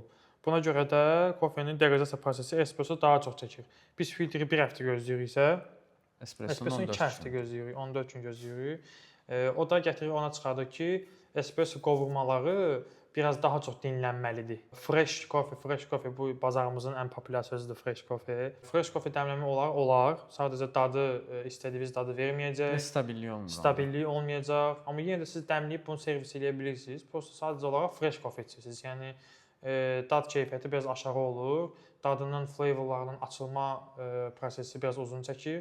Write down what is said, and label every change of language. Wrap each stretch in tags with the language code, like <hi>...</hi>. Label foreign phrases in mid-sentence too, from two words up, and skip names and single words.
<az>Buna görə də kofenin degazasiya prosesi espresso daha çox çəkir. Biz filtri 1 həftə gözləyiriksə, espressonu 2 həftə gözləyirik, 14 gün gözləyirik. O da gətirir ona çıxardır ki, espresso qovurmaları biraz daha çox dinlənməlidir.</az> <en>Fresh coffee</en> <az>bu bazarımızın ən populyar sözüdür,</az> <en>fresh coffee. Fresh coffee</en> <az>dəmləmə olar. Sadəcə dadı istədiyiniz dadı verməyəcək. Stabilliyi olmur. Stabilliyi olmayacaq. Amma yenə də siz dəmləyib bunu servis edə bilirsiniz. Prosta sadəcə olaraq</az> <en>fresh coffee</en> <az>içirsiniz. Yəni dad keyfiyyəti biraz aşağı olur. Dadının flavorlarının açılma prosesi biraz uzun çəkir.</az>